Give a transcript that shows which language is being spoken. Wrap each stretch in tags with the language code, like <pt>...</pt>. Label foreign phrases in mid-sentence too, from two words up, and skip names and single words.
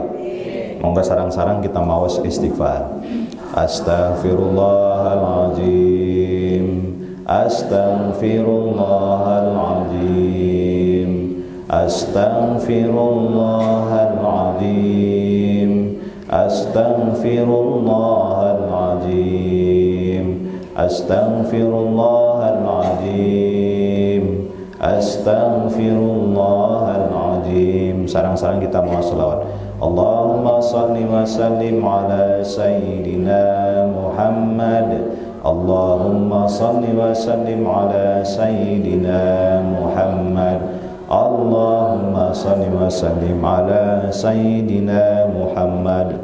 <jv>Monggo sarang-sarang kita maos istighfar.</jv> <ar>أستغفر الله العظيم أستغفر الله العظيم أستغفر الله العظيم أستغفر الله العظيم أستغفر الله العظيم أستغفر الله العظيم.</ar> <jv>Sarang-sarang kita mau selawat.</jv> <ar>اللهم صل وسلم على سيدنا محمد. اللهم صل وسلم على سيدنا محمد. اللهم صل وسلم على سيدنا محمد.</ar>